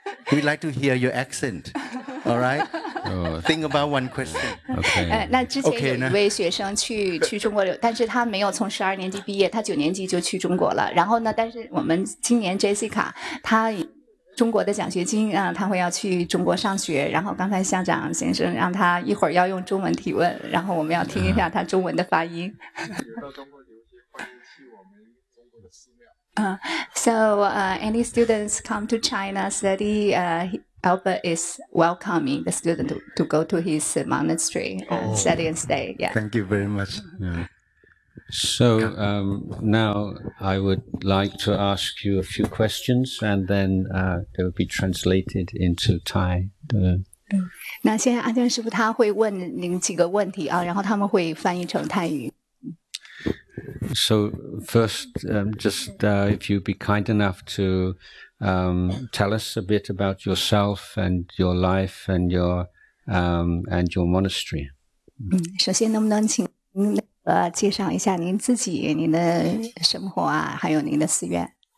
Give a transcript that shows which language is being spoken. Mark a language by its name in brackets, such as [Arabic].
[English] We'd like to hear your accent, all right? Think about one question. Okay. [Chinese] 那之前有一位学生去中国留，但是他没有从十二年级毕业，他九年级就去中国了。然后呢，但是我们今年 Jessica 他中国的奖学金啊，他会要去中国上学。然后刚才校长先生让他一会儿要用中文提问，然后我们要听一下他中文的发音。到中国留学，欢迎去我们中国的寺庙。 [English] Any students come to China study? Albert is welcoming the student to go to his monastery and study and stay. Yeah. Thank you very much. Yeah. So now I would like to ask you a few questions and then they will be translated into Thai. [Chinese] 那现在阿姜师傅他会问您几个问题啊，然后他们会翻译成泰语。 [English] So first, if you'd be kind enough to tell us a bit about yourself and your life and your monastery. [Chinese] 首先能不能请您介绍一下您自己、您的生活啊，还有您的寺院